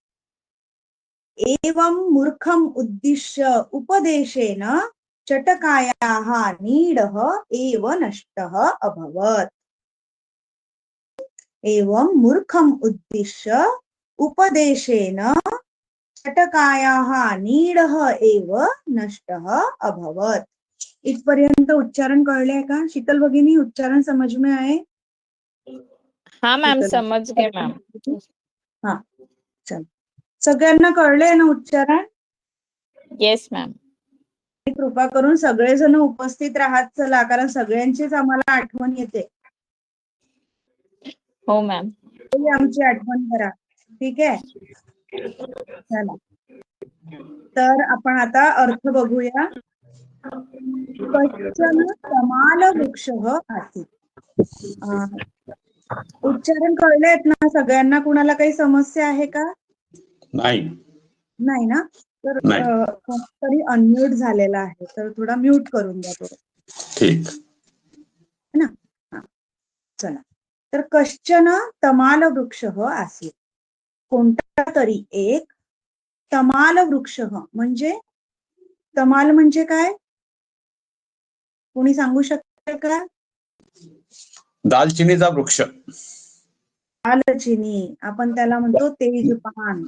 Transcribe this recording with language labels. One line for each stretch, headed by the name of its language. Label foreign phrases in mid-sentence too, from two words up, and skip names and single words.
Sanskrit: एवं मूर्खम् उद्दिश्य उपदेशेन चटकायाः नीडः एव नष्टः अभवत्। एवं मूर्खम् उद्दिश्य उपदेशेन चटकायाः नीडः एव नष्टः अभवत्।
Marathi: इथपर्यंत उच्चारण कळले का शीतल भगिनी?
Hindi: उच्चारण समझ में आए? हाँ मैम, शीतल समझ गए मैम।
Marathi: हाँ, चल सगळ्यांना कळले ना उच्चारण?
English: yes ma'am.
Marathi: कृपा करून सगळेजण उपस्थित राहत चला, कारण सगळ्यांचीच आम्हाला आठवण येते. हो मॅम। आमची आठवण करा, ठीक आहे? चला, तर आपण आता अर्थ बघूया.
Sanskrit: कश्चन तमाल वृक्षः आसीत्.
Marathi: उच्चारण कळलेत ना सगळ्यांना? कुणाला काही समस्या आहे का? नाही. नाही ना? तर नाही. कोणतरी अनम्यूट झालेला आहे, तर थोडा म्यूट करून द्या थोडं. ठीक ना? हा, चला.
Sanskrit: तर कश्चन तमाल वृक्षः आसीत्.
Marathi: कोणता तरी एक तमाल वृक्ष. म्हणजे तमाल म्हणजे काय? कोणी सांगू शकते का? दालचिनीचा वृक्ष. दालचिनी, आपण त्याला म्हणतो तेजपान.